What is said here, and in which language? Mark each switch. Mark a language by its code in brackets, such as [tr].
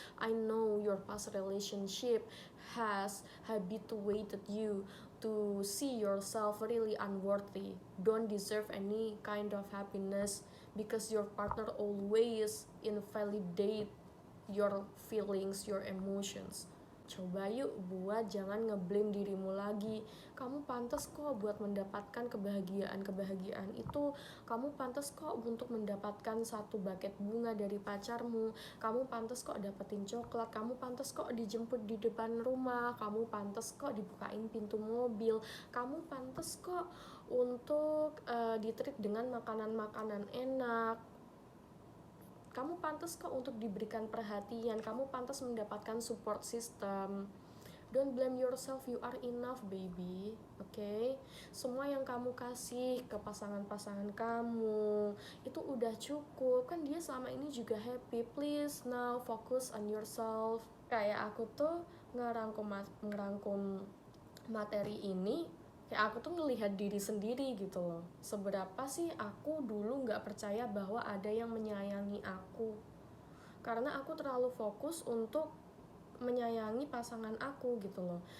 [en] I know your past relationship has habituated you to see yourself really unworthy, don't deserve any kind of happiness, because your partner always invalidate your feelings, your emotions. [id] Coba yuk buat jangan ngeblame dirimu lagi. Kamu pantas kok buat mendapatkan kebahagiaan itu. Kamu pantas kok untuk mendapatkan satu buket bunga dari pacarmu. Kamu pantas kok dapetin coklat. Kamu pantas kok dijemput di depan rumah. Kamu pantas kok dibukain pintu mobil. Kamu pantas kok untuk ditreat dengan makanan-makanan enak. Kamu pantas kok untuk diberikan perhatian. Kamu pantas mendapatkan support system. [en] Don't blame yourself, you are enough, baby. Okay? [id] Semua yang kamu kasih ke pasangan-pasangan kamu itu udah cukup. Kan dia selama ini juga happy. [en] Please now focus on yourself. [id] Kayak aku tuh ngerangkum materi ini Kayak aku tuh ngelihat diri sendiri gitu loh, seberapa sih aku dulu nggak percaya bahwa ada yang menyayangi aku, karena aku terlalu fokus untuk menyayangi pasangan aku gitu loh.